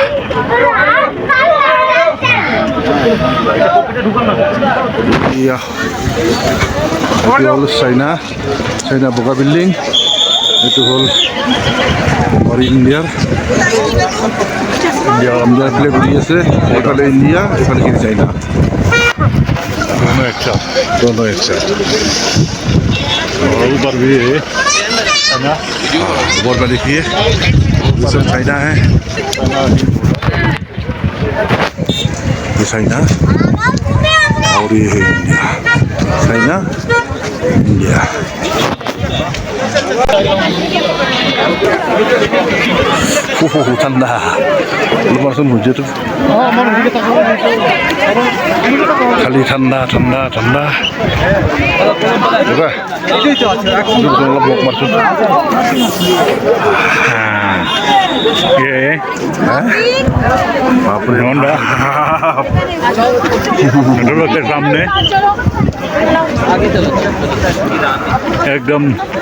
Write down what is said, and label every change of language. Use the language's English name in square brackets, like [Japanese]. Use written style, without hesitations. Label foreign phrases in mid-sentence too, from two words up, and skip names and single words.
[Assamese] এইটো হ'ল চাইনা বগা বিল্ডিং, এইটো হ'ল ইণ্ডিয়াৰ ফ্লেগ উৰি আছে। এইফালে ইণ্ডিয়া, এইফালে কি চাইনা। [Hindi] दोनों एक साथ और ऊपर भी है ना, ऊपर पर देखिए ये सब चाइना है, ये चाइना और ये है इंडिया। चाइना इंडिया। [Assamese] ঠান্ডা বলবাচোন সূৰ্যটো খালি ঠাণ্ডা ঠাণ্ডা ঠাণ্ডা। অলপ মোক মাৰছো সামনে একদম